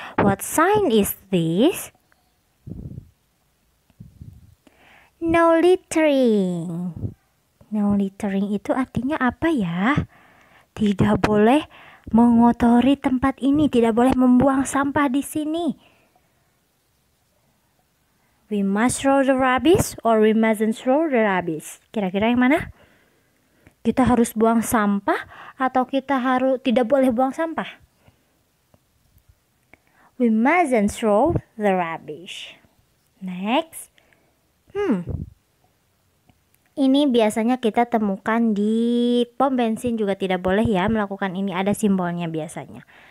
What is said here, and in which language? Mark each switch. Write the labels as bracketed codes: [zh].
[en] What sign is this? No littering. No littering [id] itu artinya apa ya? Tidak boleh mengotori tempat ini, tidak boleh membuang sampah di sini. [en] We must throw the rubbish or we mustn't throw the rubbish. [id] Kira-kira yang mana? Kita harus buang sampah atau kita tidak boleh buang sampah? [en] We mustn't throw the rubbish. Next. [id] Ini biasanya kita temukan di pom bensin juga tidak boleh ya melakukan ini, ada simbolnya biasanya.